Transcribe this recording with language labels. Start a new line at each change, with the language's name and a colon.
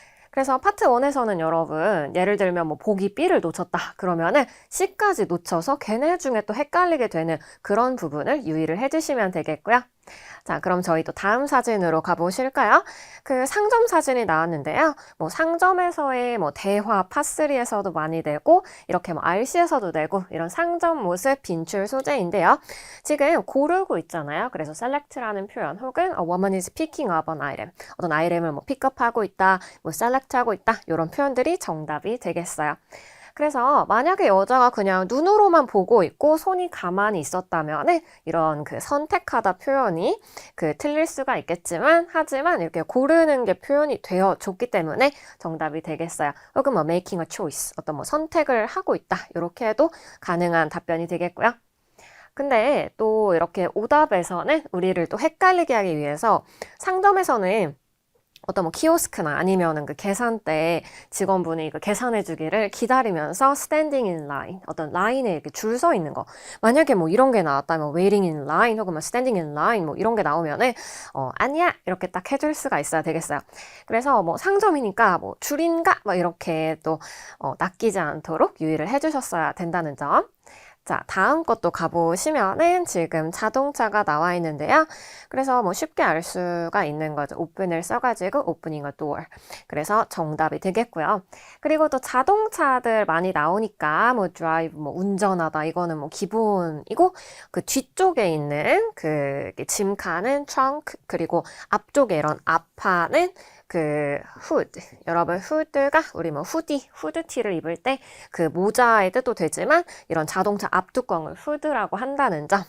Korean: 그래서 파트 1에서는 여러분 예를 들면 보기 B를 놓쳤다 그러면은 C까지 놓쳐서 걔네 중에 또 헷갈리게 되는 그런 부분을 유의를 해주시면 되겠고요. 자, 그럼 저희 또 다음 사진으로 가보실까요? 상점 사진이 나왔는데요. 상점에서의 대화 파3에서도 많이 되고 이렇게 RC에서도 되고 이런 상점 모습 빈출 소재인데요. 지금 고르고 있잖아요. 그래서 select라는 표현 혹은
English: a woman is picking up an item.
Korean: 어떤 아이템을 픽업하고 있다, select하고 있다 이런 표현들이 정답이 되겠어요. 그래서 만약에 여자가 그냥 눈으로만 보고 있고 손이 가만히 있었다면 이런 선택하다 표현이 틀릴 수가 있겠지만 하지만 이렇게 고르는 게 표현이 되어 줬기 때문에 정답이 되겠어요. 혹은
English: making a choice,
Korean: 어떤 선택을 하고 있다 이렇게 해도 가능한 답변이 되겠고요. 근데 또 이렇게 오답에서는 우리를 또 헷갈리게 하기 위해서 상점에서는 어떤 키오스크나 아니면은 계산대 직원분이 계산해 주기를 기다리면서
English: standing in line,
Korean: 어떤 라인에 이렇게 줄 서 있는 거. 만약에 이런 게 나왔다면
English: waiting in line
Korean: 혹은
English: standing in line
Korean: 이런 게 나오면은 아니야 이렇게 딱 해줄 수가 있어야 되겠어요. 그래서 상점이니까 줄인가 이렇게 또 낚이지 않도록 유의를 해주셨어야 된다는 점. 자, 다음 것도 가보시면은 지금 자동차가 나와 있는데요. 그래서 쉽게 알 수가 있는 거죠.
English: open을
Korean: 써가지고
English: opening a door.
Korean: 그래서 정답이 되겠고요. 그리고 또 자동차들 많이 나오니까 drive, 운전하다 이거는 기본이고 뒤쪽에 있는 짐 칸은 trunk 그리고 앞쪽에 이런 앞판은 그 hood, 여러분 hood가 우리 뭐 후드티를 입을 때 그 모자의 뜻도 되지만 이런 자동차 앞뚜껑을 후드라고 한다는 점.